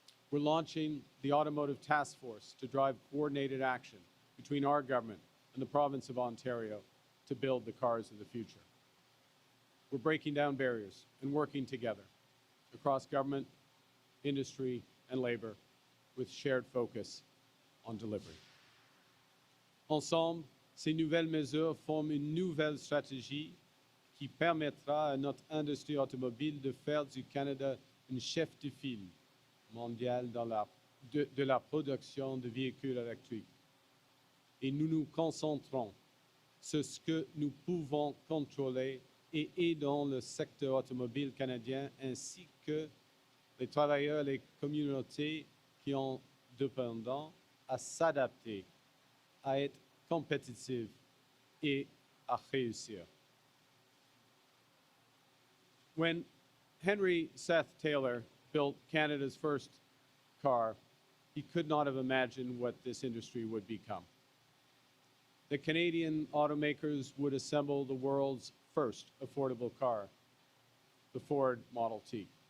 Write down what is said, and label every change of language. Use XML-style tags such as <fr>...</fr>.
<en>We're launching the Automotive Task Force to drive coordinated action between our government and the province of Ontario to build the cars of the future. We're breaking down barriers and working together across government, industry, and labor with shared focus on delivery.</en> <fr>Ensemble, ces nouvelles mesures forment une nouvelle stratégie qui permettra à notre industrie automobile de faire du Canada une chef de file mondiale de la production de véhicules électriques. Et nous nous concentrons ce que nous pouvons contrôler et aidons le secteur automobile canadien ainsi que les travailleurs et les communautés qui en dépendent à s'adapter, à être compétitifs et à réussir.</fr> <en>When Henry Seth Taylor built Canada's first car, he could not have imagined what this industry would become. The Canadian automakers would assemble the world's first affordable car, the Ford Model T.</en>